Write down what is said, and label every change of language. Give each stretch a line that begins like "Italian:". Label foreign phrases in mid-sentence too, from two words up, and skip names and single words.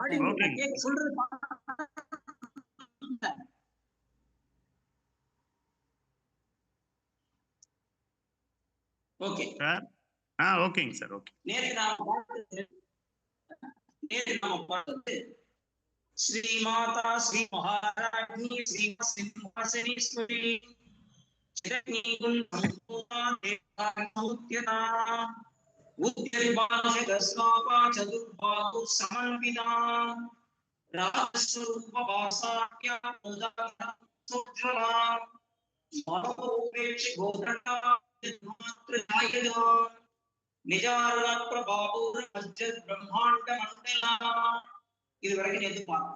Tamil: சொல்றது ஓகே சார். ஓகேங்க சார். ஓகே. நேத்து நாம பார்த்தது
Sanskrit: श्रीमाता श्री महारानी श्री सिंहासनेश्वरी चिरग्निकुण्डसम्पूता देवतामुद्यता उद्यतिभाषकस्वापा चतुर्बाहु समन्विता राजस्वरूपवासाख्या उदाहरणोज्ज्वला मनोपेक्ष गोदण्डा मातृजायदा निजारुण प्रभावुर मज्जद ब्रह्मांड मंडला
Tamil: இது வரைக்கும் நேத்து பார்த்தோம்.